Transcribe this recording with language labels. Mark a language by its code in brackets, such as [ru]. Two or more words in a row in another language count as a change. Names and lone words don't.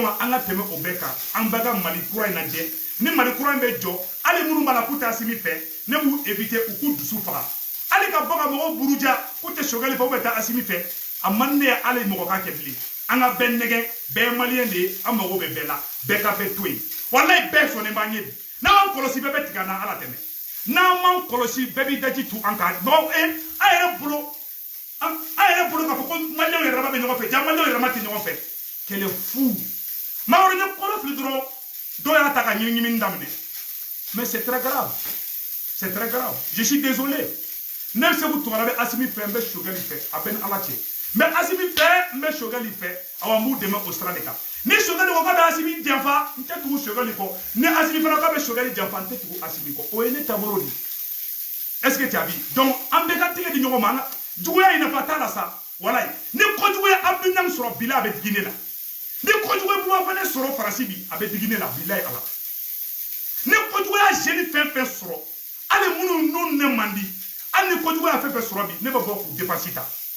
[bm] an ka tɛmɛ o bɛɛ kan an bɛɛ ka Mali kura in lajɛ ni Mali kura in bɛ jɔ hali minnu b'a la k'u tɛ Assimi fɛ ne b'u éviter u k'u dusu faga hali ka bɔ ka mɔgɔw buruja k'u tɛ Choguel fɛ u bɛ taa Assimi fɛ a man ne ye hali mɔgɔ ka kɛ bilen an ka bɛɛ nɛgɛn bɛɛ ye maliyɛn de ye an mago bɛ bɛɛ la bɛɛ ka bɛɛ to yen walayi bɛɛ sɔnnen b'an ye bi n'an kɔlɔsi bɛɛ bɛ tigɛ an na ala tɛmɛ n'an m'an kɔlɔsi bɛɛ b'i daji tu an kan donc an yɛrɛ bolo k'a fɔ ko maliyɛnw yɛrɛ bɛ ɲɔgɔn fɛ ja maliyɛnw yɛrɛ ma tɛ ɲɔgɔn fɛ kɛlɛ fu Mamoro ye kɔlɔ fili dɔrɔn dɔw y'a ta ka ɲimiɲimini daminɛ [fr] mais c'est très grave je suis désolé [bm] ne Segu Tunkara bɛ Assimi fɛ n bɛ Choguel fɛ a bɛ ni ala cɛ n bɛ Assimi fɛ n bɛ Choguel fɛ awa n b'u dɛmɛ o sira de kan ni Choguel ko k'a bɛ Assimi janfa n tɛ tugu Choguel kɔ ni Assimi fana k'a bɛ Choguel janfa n tɛ tugu Assimi kɔ o ye ne taabolo de [fr] est-ce que tu as vu [bm] donc an bɛɛ ka tigɛ di ɲɔgɔn ma juguya in nafa t'a la sa walayi ni kojugu ye Abdou sɔrɔ bila a bɛ digi ne la ni kojugu ye Bouba Fane sɔrɔ Faransi bi a bɛ digi ne la bilayi ala ni kojugu y'a jeune fɛn fɛn sɔrɔ hali minnu n'u ne man di hali ni kojugu y'a fɛn fɛn sɔrɔ bi ne bɛ bɔ k'u dépense ta